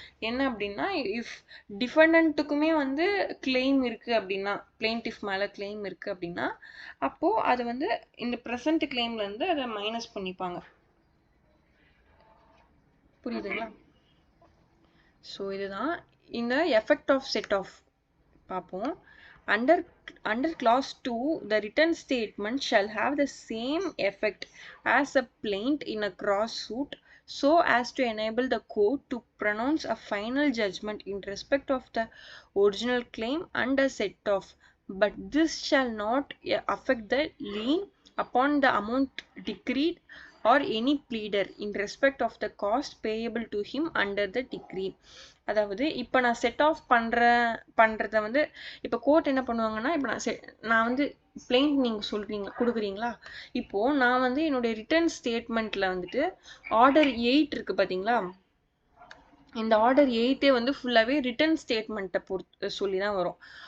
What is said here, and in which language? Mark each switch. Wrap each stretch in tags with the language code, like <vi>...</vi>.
<ta>என்ன அப்படின்னா, இஃப் டிஃபெண்டன்ட்டுக்குமே வந்து கிளைம் இருக்குது அப்படின்னா, பிளெயின்டிஃப் மேலே கிளைம் இருக்குது அப்படின்னா, அப்போது அது வந்து இந்த ப்ரெசன்ட் கிளைம்லேருந்து அதை மைனஸ் பண்ணிப்பாங்க. புரியுதுங்களா? ஸோ இதுதான் இந்த எஃபெக்ட் ஆஃப் செட் ஆஃப் பார்ப்போம்.</ta> <en>Under clause 2, the written statement shall have the same effect as a plaint in a cross suit, so as to enable the court to pronounce a final judgment in respect of the original claim and a set off, but this shall not affect the lien upon the amount decreed or any pleader in respect of the cost payable to him under the decree.</en> <ta>அதாவது இப்போ நான் set of பண்ணுறத வந்து இப்போ court என்ன பண்ணுவாங்கன்னா, இப்போ நான் வந்து பிளெயின் நீங்கள் கொடுக்குறீங்களா, இப்போது நான் வந்து என்னுடைய ரிட்டர்ன் ஸ்டேட்மெண்ட்டில் வந்துட்டு ஆர்டர் 8 இருக்குது பார்த்தீங்களா, இந்த ஆர்டர் 8 வந்து ஃபுல்லாகவே ரிட்டர்ன் ஸ்டேட்மெண்ட்டை சொல்லி தான் வரும்.</ta>